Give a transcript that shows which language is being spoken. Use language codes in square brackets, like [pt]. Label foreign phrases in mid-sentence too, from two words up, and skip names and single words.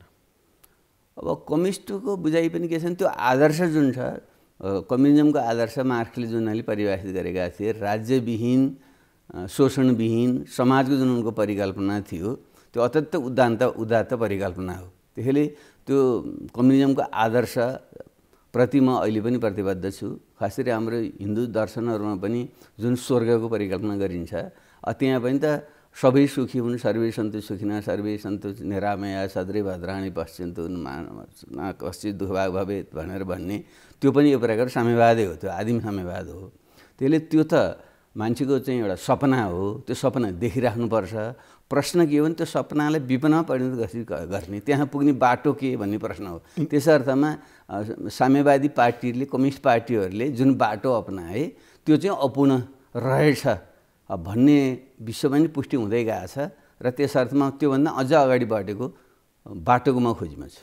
[ne] अब कम्युनिस्टको बुझाइ पनि के छ भने त्यो आदर्श जुन छ कम्युनिजमको आदर्श मार्क्सले जुन अहिले परिभाषित गरेका थिए, राज्यविहीन शोषणविहीन समाजको जुन उनको परिकल्पना थियो त्यो अत्यन्त उदात्त परिकल्पना हो। त्यसैले त्यो कम्युनिजमको आदर्श प्रति म अहिले पनि प्रतिबद्ध छु। खास गरी हाम्रो हिन्दू दर्शनहरूमा पनि जुन स्वर्गको परिकल्पना गरिन्छ त्यहाँ पनि त सबै सुखी हुन्, [sa] सर्वे सन्तु सुखिनः सर्वे सन्तु निरामया सद्रै भद्राणि पश्यन्तु मा कश्चित् दुःखभाग् भवेत् [ne] भनेर भन्ने त्यो पनि यो प्रकार साम्यवादै हो, त्यो आदिम साम्यवाद हो। त्यसले त्यो त मान्छेको चाहिँ एउटा सपना हो, त्यो सपना देखिराख्नुपर्छ। प्रश्न के हो भने त्यो सपनालाई विपनमा परिणत गर्ने त्यहाँ पुग्ने बाटो के भन्ने प्रश्न हो। त्यस अर्थमा साम्यवादी पार्टीहरूले कम्युनिस्ट पार्टीहरूले जुन बाटो अपनाए त्यो चाहिँ अपूर्ण रहेछ भन्ने विश्वमा पनि पुष्टि हुँदै गएको छ र त्यस अर्थमा त्योभन्दा अझ अगाडि बढेको बाटोको म खोजीमा छु।